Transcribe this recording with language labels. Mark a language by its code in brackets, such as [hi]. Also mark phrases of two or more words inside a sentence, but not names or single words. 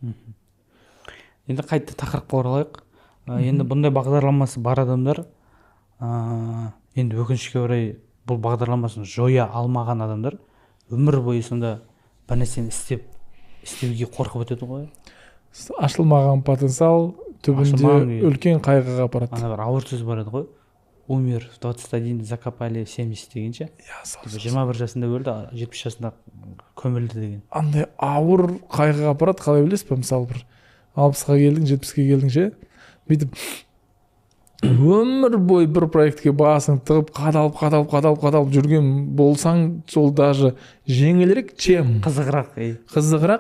[kk] Енді қайта тақырыпқа оралайық. Енді бұндай бағдарламасы бар адамдар, енді өкінішке орай бұл бағдарламасын жоя алмаған адамдар өмір бойы сонда бір нәрсені істеуге қорқып өтеді ғой. Ашылмаған потенциал түбінде үлкен қайғыға апарады. Ана бір ауыр сөз бар еді ғой. [ru] Умер в 21, закопали 70 дегенше. [kk] 21 жасында өлді, 70 жасында көмілді деген. Андай ауыр қайғыға апарады, қалай білесіз бе? Мысалы бір 60-ға келдің, 70-ке келдің ше. Бүйтіп өмір бойы бір проектке басың тығып, қадалып жүрген болсаң, сол даже жеңілірек, чем қызығырақ,